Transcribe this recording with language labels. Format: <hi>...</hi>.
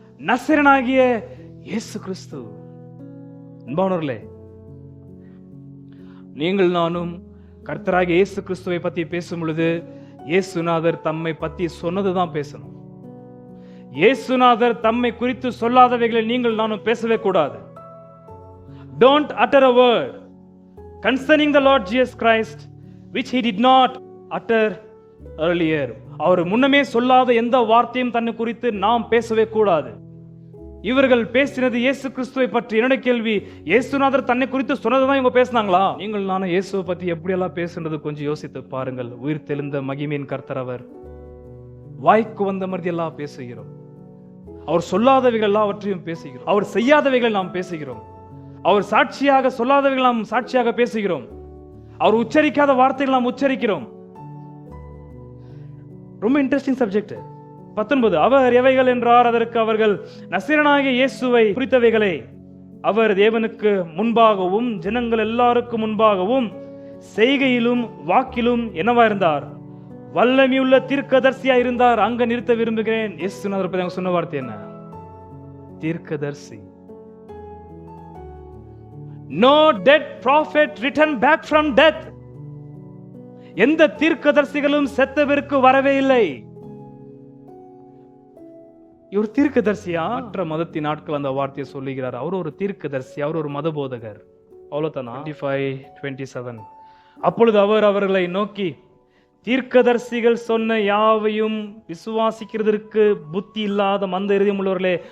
<ta>நசரனாகிய இயேசு கிறிஸ்து. அன்பானவர்களே, நீங்கள் நானும் கர்த்தராகிய இயேசு கிறிஸ்துவை பத்தி பேசும் பொழுது இயேசுநாதர் தம்மை பத்தி சொன்னதுதான் பேசணும். இயேசுநாதர் தம்மை குறித்து சொல்லாதவைகளை நீங்கள் நானும் பேசவே கூடாது.</ta> <en>Don't utter a word concerning the Lord Jesus Christ which he did not utter earlier.</en> <ta>அவர் முன்னமே சொல்லாத எந்த வார்த்தையும் தன்னை குறித்து நாம் பேசவே கூடாது. இவர்கள் பேசினது இயேசு கிறிஸ்துவை பற்றி. என்னுடைய கேள்வி, இயேசுநாதர் தன்னை குறித்து சொன்னதுதான் இவங்க பேசினாங்களா? நீங்கள் நானும் இயேசுவை பத்தி எப்படியெல்லாம் பேசுறது கொஞ்சம் யோசித்து பாருங்கள். உயிர் தெளிந்த மகிமையின் கர்த்தர் அவர். வாய்க்கு வந்த மாதிரி எல்லாம் பேசுகிறோம். அவர் சொல்லாதவைகள் எல்லாவற்றையும் பேசுகிறோம். அவர் செய்யாதவைகள் நாம் பேசுகிறோம். அவர் சாட்சியாக சொல்லாதவைகள் நாம் சாட்சியாக பேசுகிறோம். அவர் உச்சரிக்காத வார்த்தைகள் நாம் உச்சரிக்கிறோம். ரொம்ப இன்ட்ரெஸ்டிங் சப்ஜெக்ட். 19 அவர் எவைகள் என்றார், அதற்கு அவர்கள் நசரேயனாகிய இயேசுவை குறித்தவைகளை அவர் தேவனுக்கு முன்பாகவும் ஜனங்கள் எல்லாருக்கும் முன்பாகவும் செய்கையிலும் வாக்கிலும் என்னவா இருந்தார்? வல்லமையுள்ள தீர்க்கதரிசியா இருந்தார். அங்க நிறுத்த விரும்புகிறேன். இயேசுநாதர் பத்தி சொன்ன வார்த்தை என்ன? தீர்க்கதரிசி.</ta> <en>No dead prophet returned back from death.</en> <ta>எந்த தீர்க்கதரிசிகளும் செத்தவருக்கு வரவே இல்லை. இவர் தீர்க்கதரிசியா? மற்ற மதத்தின் நாட்கள் அந்த வார்த்தையை சொல்லுகிறார். அவர் ஒரு தீர்க்கதரிசி, அவர் ஒரு மத போதகர். அவ்வளவுதானா? 25:27. அப்பொழுது அவர் அவர்களை நோக்கி, தீர்க்கதரிசிகள் சொன்ன யாவையும் விசுவாசிக்கிறதற்கு புத்தி இல்லாத மந்த இருதயம் உள்ளவர்களே.</ta>